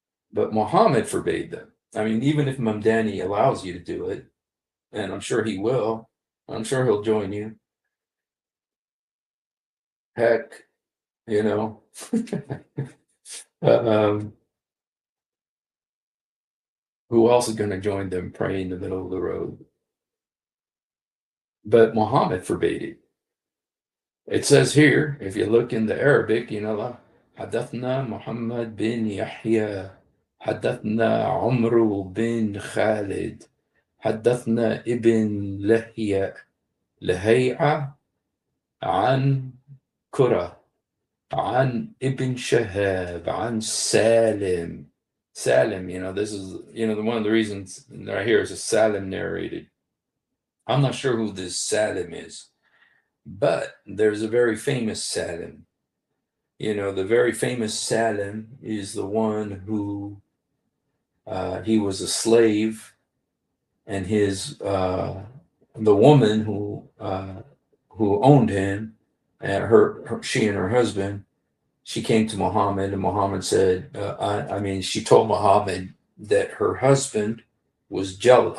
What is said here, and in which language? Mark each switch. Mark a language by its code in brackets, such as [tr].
[en] But Muhammad forbade them. I mean, even if Mamdani allows you to do it, and I'm sure he will, I'm sure he'll join you. Heck, you know, um, who else is going to join them praying in the middle of the road? But Muhammad forbade it. It says here, if you look in the Arabic, [ar] حدثنا محمد بن يحيى حدثنا عمرو بن خالد حدثنا ابن لهيعة عن كرة عن ابن شهاب عن Salim. [en] Salim, this is, one of the reasons right here is a Salim narrated. I'm not sure who this Salim is, but there's a very famous Salim. The very famous Salim is the one who he was a slave, and the woman who owned him, and she and her husband, she came to Muhammad, and Muhammad said, she told Muhammad that her husband was jealous.